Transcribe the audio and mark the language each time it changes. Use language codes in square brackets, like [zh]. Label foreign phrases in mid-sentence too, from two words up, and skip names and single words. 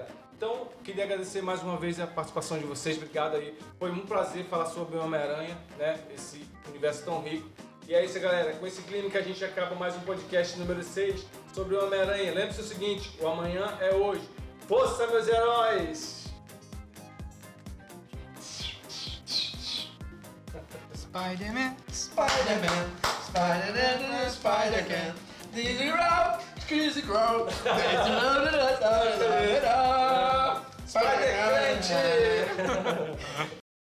[pt] Então, queria agradecer mais uma vez a participação de vocês, obrigado aí. Foi um prazer falar sobre o Homem-Aranha, né? Esse universo tão rico. E é isso, galera. Com esse clima que a gente acaba mais um podcast número 6 sobre o Homem-Aranha. Lembre-se o seguinte, o amanhã é hoje. Força, meus heróis! Spider-Man. [en] Spider-Man, Spider-Man, Spider-Man, Dizzy Row, Crazy Crow, Spider-Man. Spider-Man!